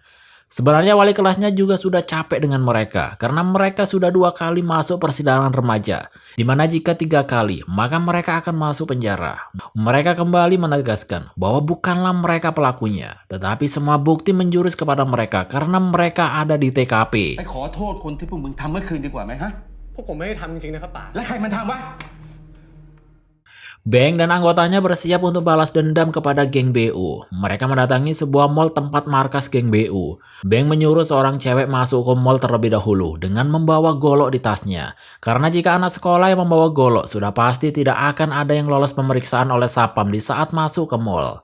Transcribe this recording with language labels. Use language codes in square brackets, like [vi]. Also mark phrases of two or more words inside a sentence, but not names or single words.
[id] Sebenarnya wali kelasnya juga sudah capek dengan mereka karena mereka sudah 2 kali masuk persidangan remaja, di mana jika 3 kali maka mereka akan masuk penjara. Mereka kembali menegaskan bahwa bukanlah mereka pelakunya, tetapi semua bukti menjurus kepada mereka karena mereka ada di TKP. [th] ไปขอโทษคนที่พวกมึงทำเมื่อคืนดีกว่าไหมฮะ พวกผมไม่ได้ทำจริงๆนะครับป๋า แล้วใครมันทำวะ [id] Beng dan anggotanya bersiap untuk balas dendam kepada geng BU. Mereka mendatangi sebuah mall tempat markas geng BU. Beng menyuruh seorang cewek masuk ke mall terlebih dahulu dengan membawa golok di tasnya. Karena jika anak sekolah yang membawa golok, sudah pasti tidak akan ada yang lolos pemeriksaan oleh Sapam di saat masuk ke mall.